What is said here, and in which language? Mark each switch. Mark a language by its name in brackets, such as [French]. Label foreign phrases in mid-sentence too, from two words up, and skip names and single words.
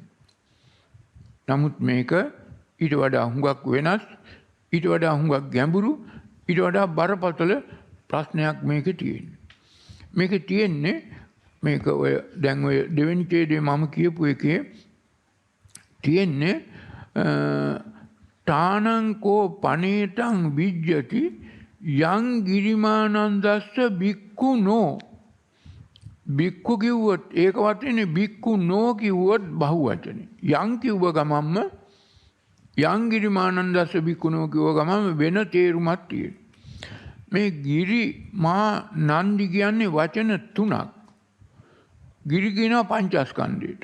[Sinhala] නමුත් මේක ඊට වඩා හුඟක් වෙනස්, ඊට වඩා හුඟක් ගැඹුරු, ඊට වඩා බරපතල ප්‍රශ්නයක් මේකේ තියෙන්නේ. මේකේ තියෙන්නේ මේක ඔය දැන් ඔය දෙවෙනි ඡේදයේ මම කියපු එකේ තියෙන්නේ [Pali] තානංකෝ පනේතං විජ්ජති යං ගිරිමානන්දස්ස භික්ඛුනෝ. [Sinhala] භික්ඛු කිව්වොත් ඒක වචනේ භික්ඛු නෝ කිව්වොත් බහුවචනේ. යං කිව්ව ගමන්ම [Pali] යං ගිරිමානන්දස්ස භික්ඛුනෝ [Sinhala] කිව්ව ගමන්ම වෙන තේරුමක් තියෙනවා. මේ ගිරි මා නන්දි කියන්නේ වචන තුනක්. ගිරි කියනවා පංචස්කන්ධයට.